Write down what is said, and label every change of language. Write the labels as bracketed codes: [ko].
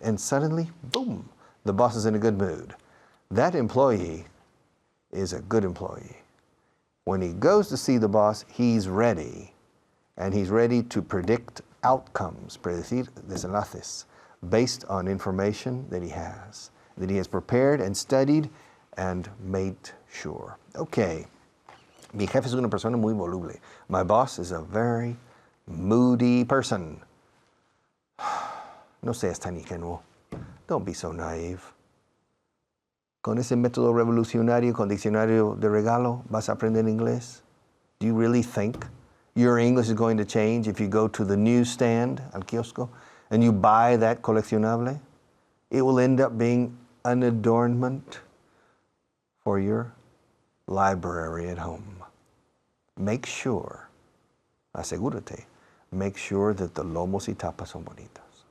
[en] And suddenly, boom, the boss is in a good mood. That employee is a good employee. When he goes to see the boss, he's ready. And he's ready to predict outcomes, [es] predecir desenlaces, [en] based on information that he has prepared and studied and made sure. [es] Okay, mi jefe es una persona muy voluble. [en] My boss is a very moody person. [es] No seas tan ingenuo. [en] Don't be so naive. [es] Con ese método revolucionario, con diccionario de regalo, vas a aprender inglés? [en] Do you really think your English is going to change if you go to the newsstand, [es] al kiosco, [en] and you buy that coleccionable? It will end up being an adornment for your library at home. Make sure, [es] asegúrate, [en] make sure that the [es] lomos y tapas son bonitos.